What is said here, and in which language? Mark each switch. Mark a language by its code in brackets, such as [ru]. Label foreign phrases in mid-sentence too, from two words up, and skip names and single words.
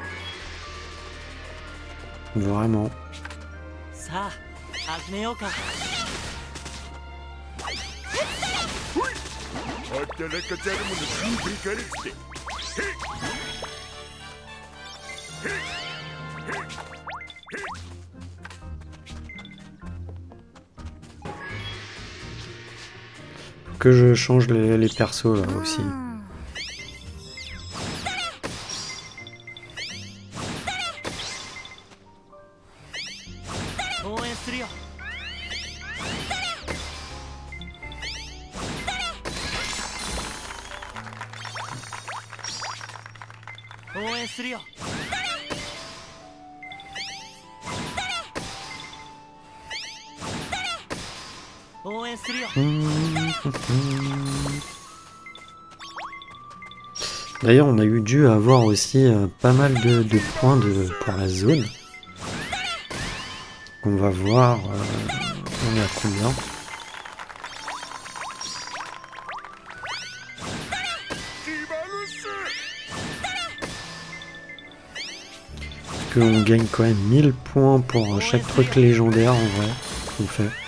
[fr] Vraiment. [ja] さあ始めようか。働かざる者食うべからずで。 [fr] Faut que je change les persos là aussi. [ja] 応援するよ。応援するよ。応援するよ。 [fr] D'ailleurs, on a eu dû avoir aussi pas mal de points pour la zone. On va voir, on est à combien. Parce qu'on gagne quand même 1000 points pour chaque truc légendaire en vrai qu'on fait.